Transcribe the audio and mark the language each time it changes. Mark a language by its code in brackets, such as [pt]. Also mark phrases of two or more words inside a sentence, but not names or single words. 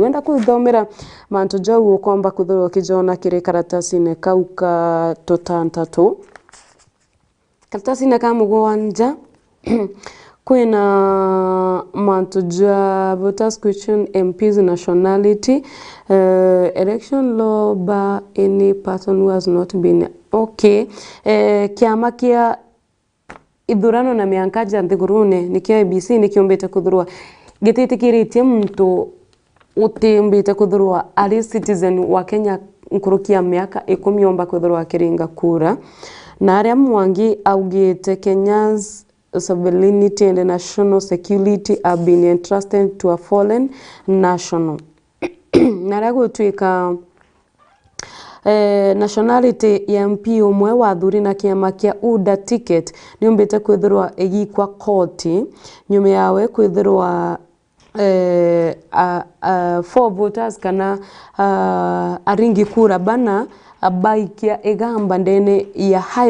[mer] Wenda kuthomera mantu jau ukomba kuthoro kijona kire karatasi ne kauka totantatu karatasi ne kamugwanja kwena mantuja voters [en] question MP's nationality election law by any person who has not been okay [mer] kiama kia idhurano na miankaja Nthigurune nikio ABC nikiombete kuthurwa gititikiritie mtu utimbite kuthurwa ali citizen wa Kenya nkurukia miaka 10 omba kuthurwa kiringa kura na aria Mwangi augite [en] Kenya's sovereignty and national security have been entrusted to a fallen national. [mer] Narago tuika nationality ya MP umwe wa thuri na kiama kia UDA ticket niombete kwithirwa egikwa koti nyume yawe kwithirwa [en] four voters [mer] kana aringi kura bana abaikia egamba ndene ya high